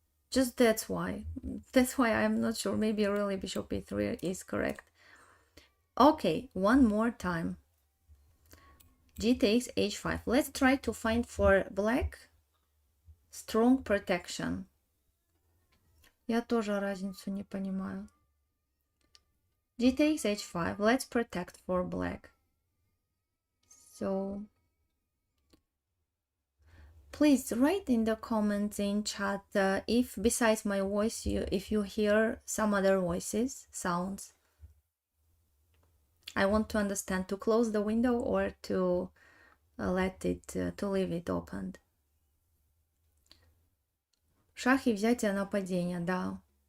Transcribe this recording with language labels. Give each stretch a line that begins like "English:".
English: Just that's why I'm not sure. Maybe really bishop e3 is correct. Okay, one more time. G takes h5. Let's try to find for black strong protection.
Russian: Я тоже разницу не понимаю.
English: G takes h5. Let's protect for black. So please write in the comments in chat if besides my voice if you hear some other voices, sounds. I want to understand, to close the window or to let it, to leave it opened.
Russian: Шах и взятие нападения, да.